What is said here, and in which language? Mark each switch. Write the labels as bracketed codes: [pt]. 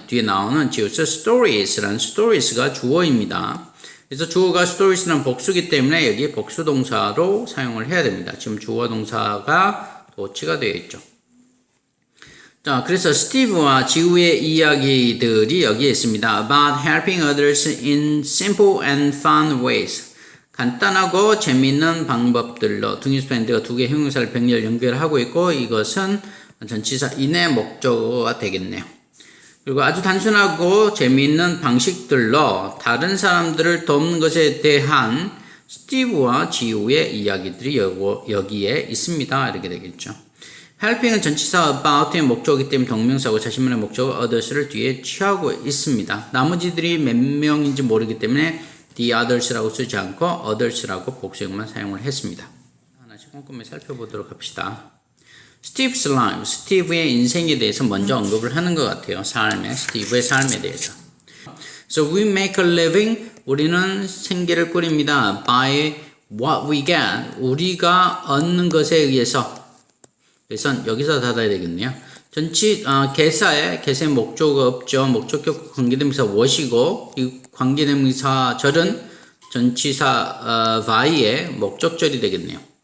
[ko] 뒤에 나오는 지우스 stories라는 stories가 주어입니다. 그래서 주어가 stories는 복수기 때문에 여기 복수 동사로 사용을 해야 됩니다. 지금 주어와 동사가 도치가 되어 있죠. 자, 그래서 스티브와 지우의 이야기들이 여기에 있습니다. [en] About helping others in simple and fun ways. [ko] 간단하고 재미있는 방법들로 등유스펜드가 두 개의 형용사를 병렬 연결하고 있고 이것은 전치사 in의 목적어가 되겠네요. 그리고 아주 단순하고 재미있는 방식들로 다른 사람들을 돕는 것에 대한 스티브와 지우의 이야기들이 여기에 있습니다. 이렇게 되겠죠. helping은 전치사 about의 목적이기 때문에 동명사고 자신만의 목적어 others를 뒤에 취하고 있습니다. 나머지들이 몇 명인지 모르기 때문에 the others라고 쓰지 않고 others라고 복수형만 사용을 했습니다. 하나씩 꼼꼼히 살펴보도록 합시다. [en] Steve's life, [ko] 스티브의 인생에 대해서 먼저 언급을 하는 것 같아요. 스티브의 삶에 대해서. [en] So we make a living, [ko] 우리는 생계를 꾸립니다. [en] By what we get, [ko] 우리가 얻는 것에 의해서. 그래서 여기서 닫아야 되겠네요. 개사의 목적어 없죠. 목적격 관계대명사 what이고 이 관계대명사 절은 전치사 by의 목적절이 되겠네요.